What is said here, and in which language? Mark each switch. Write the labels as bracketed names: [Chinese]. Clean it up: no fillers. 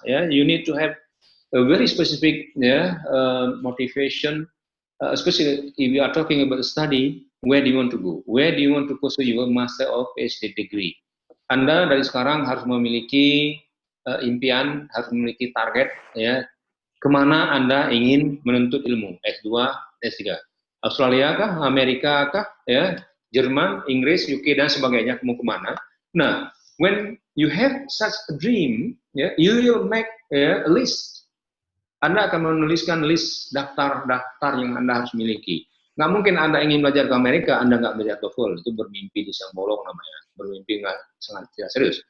[English] Ya, you need to have a very specific motivation, especially if you are talking about study. Where do you want to go? Where do you want to pursue your master or PhD degree? [Indonesian] Anda dari sekarang harus memiliki impian, harus memiliki target, ya. Kemana Anda ingin menuntut ilmu? S2, S3. Australia kah? Amerika kah? Ya, Jerman, Inggris, UK dan sebagainya. Mau kemana? Nah, [English] when you have such a dream, ya, you will make a list. [Indonesian] Anda akan menuliskan list daftar-daftar yang Anda harus miliki. Nggak mungkin Anda ingin belajar ke Amerika, Anda nggak belajar TOEFL. Itu bermimpi di siang bolong namanya. Bermimpi nggak sangat tidak serius.